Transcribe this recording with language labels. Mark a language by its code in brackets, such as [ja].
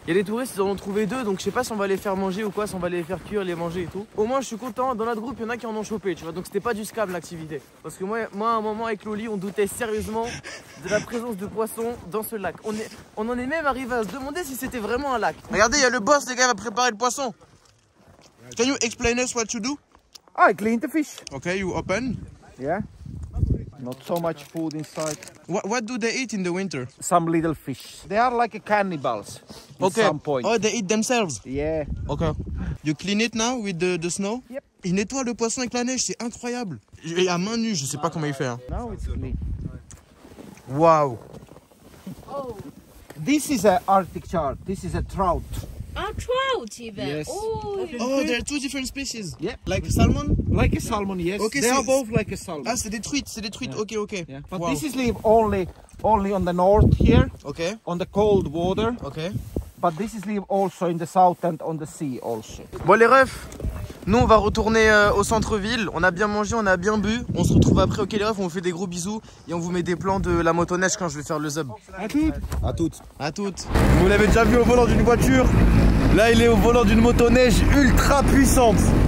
[fr] Il y a des touristes, ils en ont trouvé 2, donc je sais pas si on va les faire manger ou quoi, si on va les faire cuire, les manger et tout. Au moins je suis content, dans notre groupe il y en a qui en ont chopé, tu vois, donc c'était pas du scam l'activité. Parce que moi à un moment avec Loli on doutait sérieusement de la présence de poissons dans ce lac. On en est même arrivé à se demander si c'était vraiment un lac. Regardez, il y a le boss, les gars, il va préparer le poisson. [en] Can you explain us what to do? I clean the fish. Okay, you open. Yeah. Not so much food inside. What do they eat in the winter? Some little fish. They are like cannibals. At some point. Oh, they eat themselves. Yeah. Okay. You clean it now with the snow? Yep. [fr] Il nettoie le poisson avec la neige, c'est incroyable. Et à main nue, je sais pas comment il fait. Hein. [en] Now it's clean. Wow. Oh, This is a Arctic char. This is a trout. oh, trout even. Yes. Oh, Oh, there are two different species. Yeah. Like salmon? Like a salmon, yes. Okay, they so- are both like a salmon. [fr] Ah, c'est des truites, c'est des truites. [en] Yeah. Ok, ok. Yeah. But Wow. this is live only on the north here, Ok, on the cold water. ok. But this is live also in the south and on the sea also. [fr] Bon les refs, nous on va retourner au centre-ville. On a bien mangé, on a bien bu. On se retrouve après. Ok les refs, on vous fait des gros bisous. Et on vous met des plans de la motoneige quand je vais faire le zub. À toutes. À toutes. À toutes. Vous l'avez déjà vu au volant d'une voiture. Là, il est au volant d'une motoneige ultra puissante.